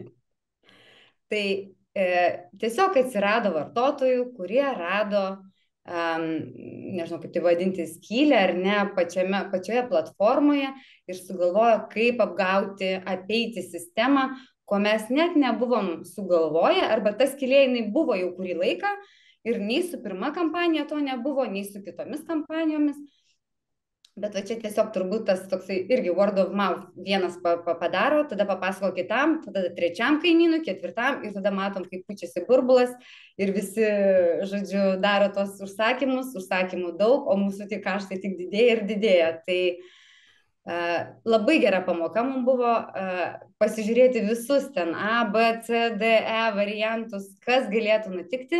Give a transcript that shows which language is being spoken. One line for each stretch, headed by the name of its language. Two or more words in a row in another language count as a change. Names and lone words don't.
Lithuanian: Tai tiesiog atsirado vartotojų, kurie rado, nežinau kaip tai vadinti, skylę ar ne, pačioje platformoje ir sugalvojo, kaip apgauti, apeiti sistemą, ko mes net nebuvom sugalvoję, arba ta skylė jinai buvo jau kurį laiką, ir nei su pirma kampanija to nebuvo, nei su kitomis kampanijomis. Bet va čia tiesiog turbūt tas toksai irgi
English: word of mouth.
Lithuanian: Vienas padaro, tada papasako kitam, tada trečiam kaimynui, ketvirtam ir tada matom, kaip pučiasi burbulas ir visi, žodžiu, daro tos užsakymų daug, o mūsų tie kaštai tik didėja ir didėja. Tai labai gera pamoka mums buvo pasižiūrėti visus ten A, B, C, D, E variantus, kas galėtų nutikti.